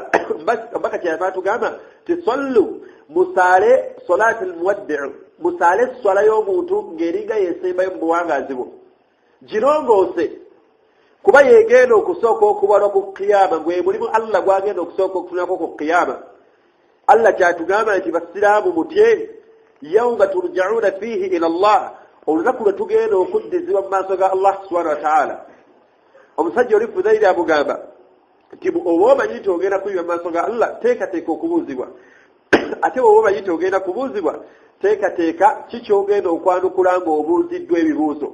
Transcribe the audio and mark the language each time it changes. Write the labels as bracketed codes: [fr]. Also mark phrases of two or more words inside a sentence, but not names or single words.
[lg] Mbaka kyava tugamba ti sallu musaale [ar] صلاة المودع' [lg] musale swala y'omuntu ng'eringa yesembayo mu buwangazi bwo girongoose kuba yegenda okusooka okubalwa ku kiyama gwe mulimu Allah gwagenda okusooka okufunako ku kiyama. Allah kyatugamba nti basiraamu mutye [ar] يوما ترجعون فيه إلى الله, [lg] olunaku lwe tugenda okuddizibwa mu maaso ga [ar] الله سبحانه وتعالى. [lg] Omusajja oli Fudayl amugamba nti oba omanyi nti ogenda kuyima mu maaso ga Allah teekateeka okubuuzibwa ate oba omanyi nti ogenda kubuuzibwa teekateeka kikyogenda okwanukula ng'obuuziddwa ebibuuzo.